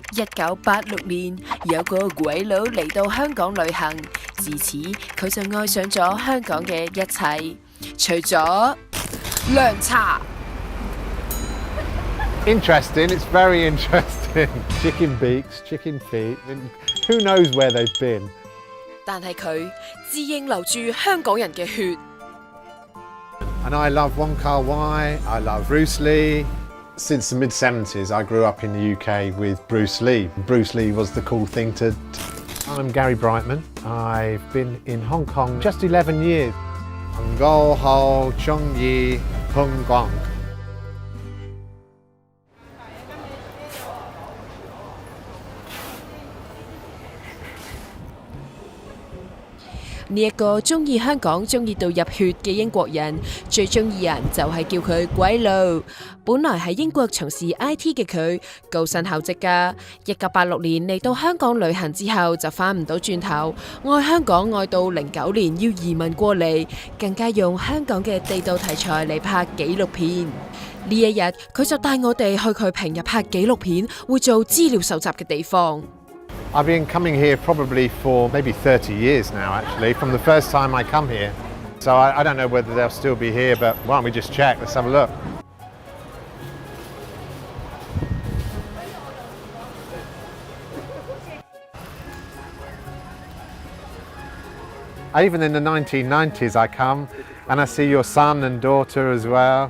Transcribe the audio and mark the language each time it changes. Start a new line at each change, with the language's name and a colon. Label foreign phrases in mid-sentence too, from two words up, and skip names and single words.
Cantonese: 1986年，有個鬼佬嚟到香港旅行，自此佢就愛上咗香港嘅一切，除咗涼茶。
English: Interesting, it's very interesting. Chicken beaks, chicken feet, and who knows where they've been.
Cantonese: 但係佢自認流住香港人嘅血。
English: And I love Wong Kar-wai, I love Bruce Lee. Since the mid-70s, I grew up in the UK with Bruce Lee. Bruce Lee was the cool thing to... I'm Gary Brightman. I've been in Hong Kong just 11 years.
Cantonese: 我好中意香港. 呢一個中意香港中意到入血嘅英國人，最中意人就係叫佢鬼佬。本來喺英國從事 IT 嘅佢，高薪厚職㗎。1986年嚟到香港旅行之後就返唔到轉頭，愛香港愛到09年要移民過嚟，更加用香港嘅地道題材嚟拍紀錄片。呢一日佢就帶我哋去佢平日拍紀錄片會做資料搜集嘅地方。
English: I've been coming here probably for maybe 30 years now, actually, from the first time I come here. So I don't know whether they'll still be here, but why don't we just check? Let's have a look. Even in the 1990s I come and I see your son and daughter as well.